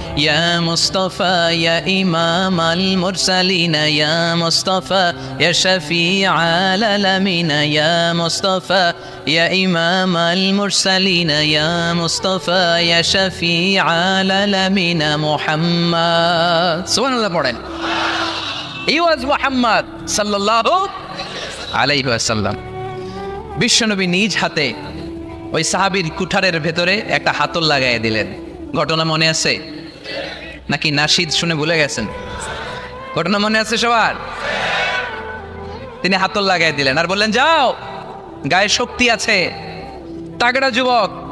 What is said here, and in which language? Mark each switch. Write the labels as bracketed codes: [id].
[ar] يا مصطفى يا إمام المرسلين يا مصطفى يا شفيع العالمين يا مصطفى يا إمام المرسلين يا مصطفى يا شفيع العالمين محمد. سبحان الله [bn] পড়েন। [en] He was Muhammad sallallahu alayhi wa sallam. [bn] বিশ্বনবী নিজ হাতে ওই সাহাবীর কুঠারের ভেতরে একটা হাতল লাগাই দিলেন। ঘটনা মনে আছে নাকি নাশিদ শুনে ভুলে গেছেন? ঘটনা মনে আছে সবার? তিনি হাতল লাগাই দিলেন আর বললেন, যাও, গায়ে শক্তি আছে, তাগড়া যুবক,